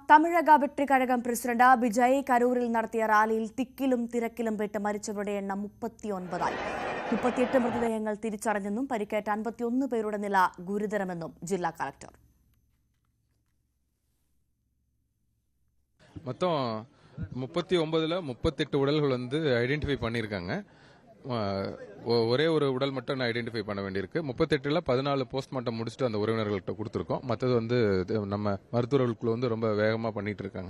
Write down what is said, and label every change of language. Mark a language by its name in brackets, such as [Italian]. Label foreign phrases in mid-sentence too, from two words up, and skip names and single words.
[Malayalam] തമിഴക വെട്രിക്കഴകം പ്രസിഡന്റ് വിജയ് കരൂരിൽ നടത്തിയ റാലിയിൽ തിക്കിലും തിരക്കിലും പെട്ട് മരിച്ചവരുടെ എണ്ണം 39ആയി. 38 മൃതദേഹങ്ങൾ തിരിച്ചറിഞ്ഞെന്നും പരിക്കേറ്റ 51 പേരുടെ നില ഗുരുതരമെന്നും ജില്ലാ കളക്ടർ. [Tamil] மொத்தம் 39ல் 38 உடல்கள் ஐடென்டிஃபை பண்ணியிருக்காங்க. ஒரே ஒரு உடல் மட்டும் ஐடென்டிஃபை பண்ண வேண்டியிருக்கு. 38ல் 14 போஸ்ட்மார்ட்டம் முடிச்சுட்டு அந்த உறவினர்கள்ட்ட கொடுத்துருக்கோம். மற்றது நம்ம மருத்துவர்களுக்குள்ள ரொம்ப வேகமாக பண்ணிட்டு இருக்காங்க.